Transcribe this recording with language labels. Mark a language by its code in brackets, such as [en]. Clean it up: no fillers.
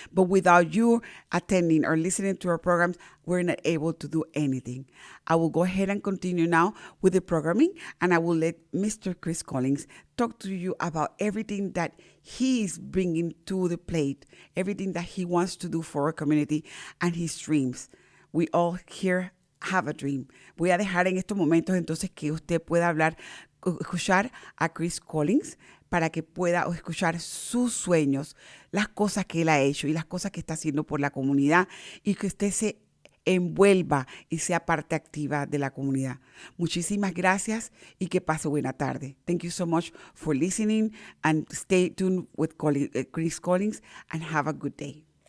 [en] But without you attending or listening to our programs, we're not able to do anything. I will go ahead and continue now with the programming, and I will let Mr. Chris Collins talk to you about everything that he is bringing to the plate, everything that he wants to do for our community and his dreams. We all here have a dream. [es] Voy a dejar en estos momentos entonces que usted pueda escuchar a Chris Collins para que pueda escuchar sus sueños, las cosas que él ha hecho y las cosas que está haciendo por la comunidad, y que usted se envuelva y sea parte activa de la comunidad. Muchísimas gracias y que pase buena tarde. [en] Thank you so much for listening, and stay tuned with Chris Collins, and have a good day.